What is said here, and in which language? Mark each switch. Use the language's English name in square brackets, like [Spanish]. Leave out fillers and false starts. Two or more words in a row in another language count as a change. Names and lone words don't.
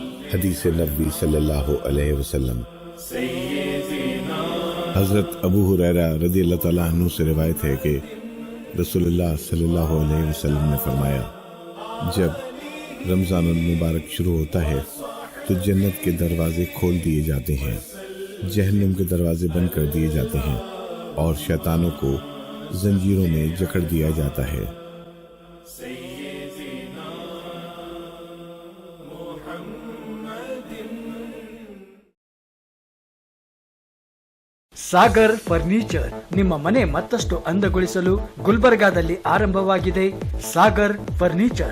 [Urdu] حدیث نبوی صلی اللہ علیہ وسلم۔ حضرت ابو ہریرہ رضی اللہ تعالیٰ عنہ سے روایت ہے کہ رسول اللہ صلی اللہ علیہ وسلم نے فرمایا، جب رمضان المبارک شروع ہوتا ہے تو جنت کے دروازے کھول دیے جاتے ہیں، جہنم کے دروازے بند کر دیے جاتے ہیں اور شیطانوں کو زنجیروں میں جکڑ دیا جاتا ہے۔ [Kannada] ಸಾಗರ್ ಫರ್ನಿಚರ್ ನಿಮ್ಮ ಮನೆ ಮತ್ತಷ್ಟು ಅಂದಗೊಳಿಸಲು ಗುಲ್ಬರ್ಗಾದಲ್ಲಿ ಆರಂಭವಾಗಿದೆ ಸಾಗರ್ ಫರ್ನಿಚರ್।